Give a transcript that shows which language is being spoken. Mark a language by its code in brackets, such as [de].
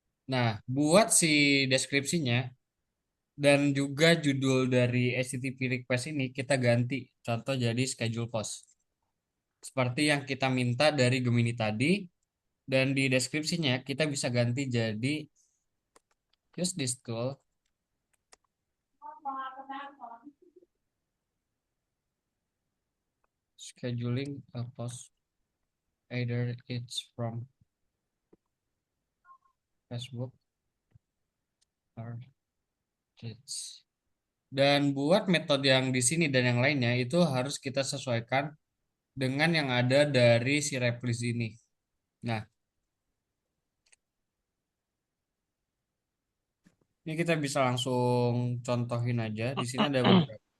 [id] Nah, buat si deskripsinya dan juga judul dari HTTP request ini kita ganti. Contoh jadi schedule post. Seperti yang kita minta dari Gemini tadi. Dan di deskripsinya kita bisa ganti jadi [en] Use this tool, scheduling a post, either it's from Facebook or it's. [id] Dan buat metode yang di sini dan yang lainnya itu harus kita sesuaikan dengan yang ada dari si replis ini. Nah, ini kita bisa langsung contohin aja. Di sini ada beberapa.